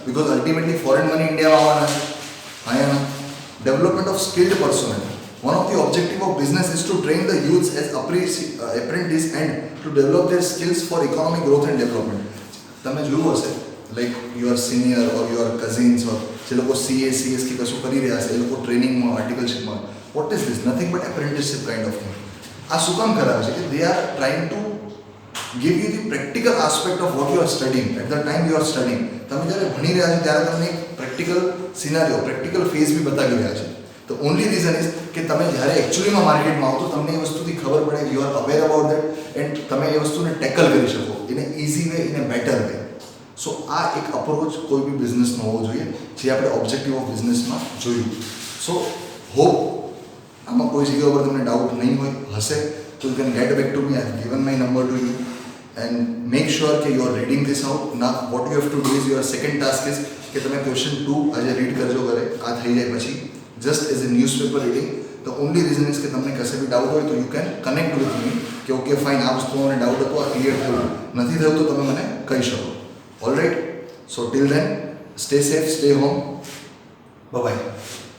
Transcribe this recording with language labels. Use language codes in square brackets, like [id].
[gu] Because ultimately foreign money ઇન્ડિયામાં આવવાના છે. અહીંયા [en] Development of skilled personnel. One of the objective of business is to train the youths as apprentice and to develop their skills for economic growth and development. [gu] તમે જોયું હશે [en] like your senior or your cousins or [gu] જે લોકો CS કે કશું કરી રહ્યા છે એ લોકો ટ્રેનિંગમાં, આર્ટિકલશીપમાં, [en] What is this? Nothing but apprenticeship kind of thing. [gu] આ શું કામ કરાવે છે કે [en] They are trying to give you the practical aspect of what you are studying at the time you are studying. [gu] તમે જ્યારે ભણી રહ્યા છો ત્યારે તમને એક પ્રેક્ટિકલ સિનારીઓ, પ્રેક્ટિકલ ફેઝ બી બતાવી રહ્યા છે. તો ઓનલી રીઝન ઇઝ કે તમે જ્યારે એકચ્યુઅલીમાં માર્કેટમાં આવો તો તમને એ વસ્તુથી ખબર પડે, [en] you are aware about that and [gu] તમે એ વસ્તુને ટેકલ કરી શકો [en] In a easy way, in a better way. [gu] સો આ એક અપ્રોચ કોઈ બી બિઝનેસનો હોવો જોઈએ જે આપણે ઓબ્જેક્ટિવ ઓફ બિઝનેસમાં જોયું. સો હોપ આમાં કોઈ જગ્યા ઉપર તમને ડાઉટ નહીં હોય, હશે તો [en] You can get back to me. I have given my number to you and make sure કે you are reading this out. ના what you have to do is your second task is [gu] કે તમે question 2 આજે read કરજો ઘરે. આ થઈ જાય પછી [en] just as a newspaper reading. The only reason is [gu] કે તમને કશે બી ડાઉટ હોય તો [en] you can connect with me [gu] કે ઓકે ફાઇન, આ વસ્તુ મને ડાઉટ હતો, આ ક્લિયર થયું, નથી થયું તો તમે મને કહી શકો. [en] Alright. So till then stay safe, stay home, bye bye.